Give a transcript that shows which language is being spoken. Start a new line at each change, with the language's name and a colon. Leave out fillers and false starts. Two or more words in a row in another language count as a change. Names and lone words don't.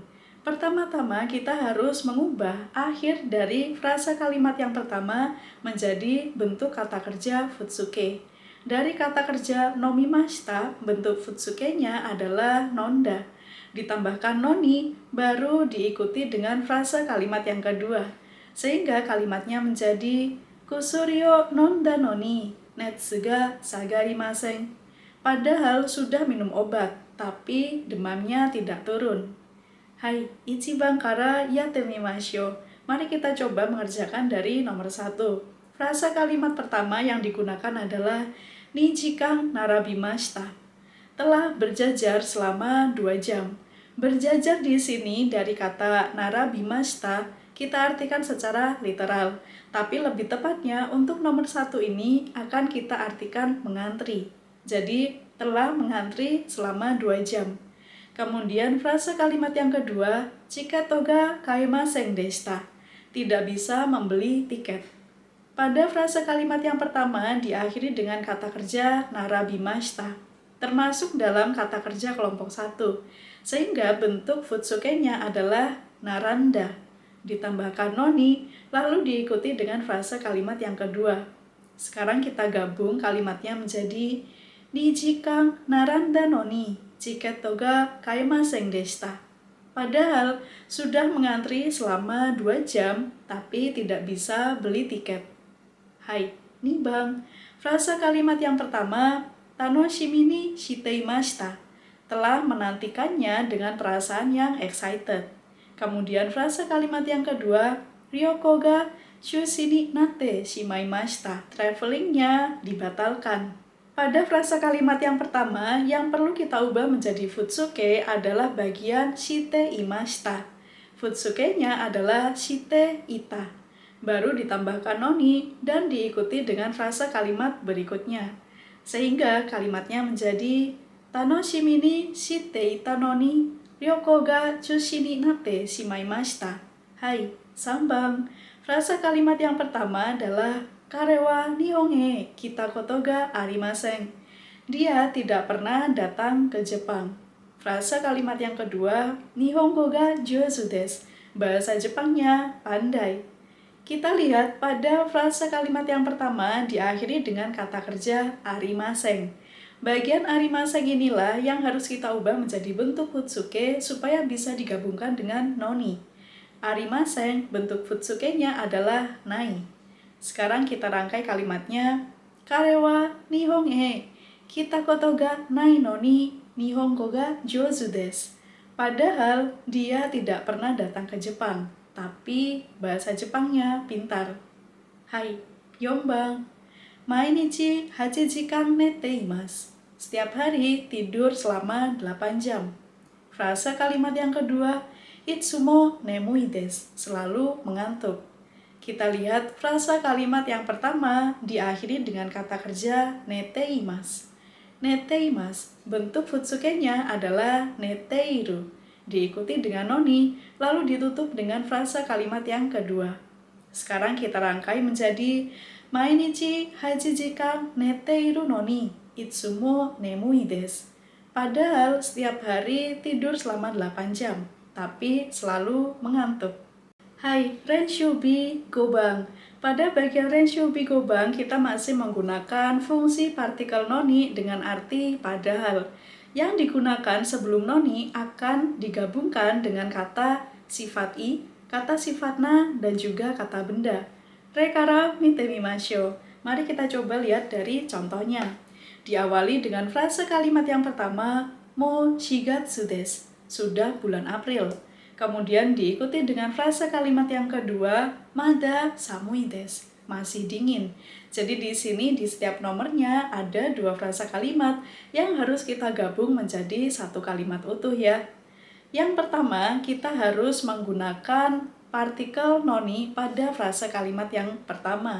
Indonesian: Pertama-tama kita harus mengubah akhir dari frasa kalimat yang pertama menjadi bentuk kata kerja futsuke. Dari kata kerja nomimashita, bentuk futsuke-nya adalah nonda. Ditambahkan noni, baru diikuti dengan frasa kalimat yang kedua. Sehingga kalimatnya menjadi
Japanese: 薬飲んだのに、熱が下がりません.
Indonesian: Padahal sudah minum obat, tapi demamnya tidak turun. Hai,
Japanese: 一番からやってみましょう.
Indonesian: Mari kita coba mengerjakan dari nomor 1. Frasa kalimat pertama yang digunakan adalah
Japanese: 二時間並びました.
Indonesian: Telah berjajar selama 2 jam. Berjajar di sini dari kata narabimashita kita artikan secara literal. Tapi lebih tepatnya untuk nomor 1 ini akan kita artikan mengantri. Jadi telah mengantri selama 2 jam. Kemudian frasa kalimat yang kedua,
Japanese: チケットが買えませんでした.
Indonesian: Tidak bisa membeli tiket. Pada frasa kalimat yang pertama diakhiri dengan kata kerja narabimashita, termasuk dalam kata kerja kelompok 1, sehingga bentuk futsuke-nya adalah naranda, ditambahkan noni, lalu diikuti dengan frasa kalimat yang kedua. Sekarang kita gabung kalimatnya menjadi
Japanese: 二時間並んだのに、チケットが買えませんでした.
Indonesian: Padahal sudah mengantri selama 2 jam, tapi tidak bisa beli tiket.
Japanese: はい、二番.
Indonesian: Frasa kalimat yang pertama,
Japanese: 楽しみにしていました.
Indonesian: Telah menantikannya dengan perasaan yang excited. Kemudian frasa kalimat yang kedua,
Japanese: 旅行が中止になってしまいました.
Indonesian: Travelingnya dibatalkan. Pada frasa kalimat yang pertama, yang perlu kita ubah menjadi futsuke adalah bagian
Japanese: していました.
Indonesian: Futsuke-nya adalah
Japanese: していた.
Indonesian: Baru ditambahkan noni dan diikuti dengan frasa kalimat berikutnya. Sehingga kalimatnya menjadi
Japanese: 楽しみにしていたのに旅行が中止になってしまいました. はい、三番.
Indonesian: Frasa kalimat yang pertama adalah
Japanese: 彼は日本へ来たことがありません.
Indonesian: Dia tidak pernah datang ke Jepang. Frasa kalimat yang kedua,
Japanese: 日本語が上手です.
Indonesian: Bahasa Jepangnya pandai. Kita lihat pada frasa kalimat yang pertama diakhiri dengan kata kerja arimasen. Bagian arimasen inilah yang harus kita ubah menjadi bentuk futsuke supaya bisa digabungkan dengan noni. Arimasen bentuk futsuke-nya adalah nai. Sekarang kita rangkai kalimatnya.
Japanese: 彼は日本へ来たことがないのに日本語が上手です.
Indonesian: Padahal dia tidak pernah datang ke Jepang, tapi bahasa Jepangnya pintar.
Japanese: はい、四番. 毎日8時間寝ています.
Indonesian: Setiap hari tidur selama 8 jam. Frasa kalimat yang kedua,
Japanese: いつも眠いです.
Indonesian: Selalu mengantuk. Kita lihat frasa kalimat yang pertama diakhiri dengan kata kerja neteimasu. Neteimasu, bentuk futsukenya adalah neteiru, diikuti dengan noni, lalu ditutup dengan frasa kalimat yang kedua. Sekarang kita rangkai menjadi
Japanese: 毎日8時間寝ているのに、いつも眠いです.
Indonesian: Padahal setiap hari tidur selama 8 jam, tapi selalu mengantuk.
Japanese: はい、練習B五番.
Indonesian: Pada bagian
Japanese: 練習B五番,
Indonesian: kita masih menggunakan fungsi partikel noni dengan arti padahal. Yang digunakan sebelum noni akan digabungkan dengan kata sifat i, kata sifat na, dan juga kata benda.
Japanese: 例から見てみましょう.
Indonesian: Mari kita coba lihat dari contohnya. Diawali dengan frase kalimat yang pertama,
Japanese: もう四月です,
Indonesian: sudah bulan April. Kemudian diikuti dengan frasa kalimat yang kedua,
Japanese: まだ寒いです,
Indonesian: masih dingin. Jadi di sini di setiap nomornya ada 2 frasa kalimat yang harus kita gabung menjadi satu kalimat utuh ya. Yang pertama, kita harus menggunakan partikel noni pada frasa kalimat yang pertama.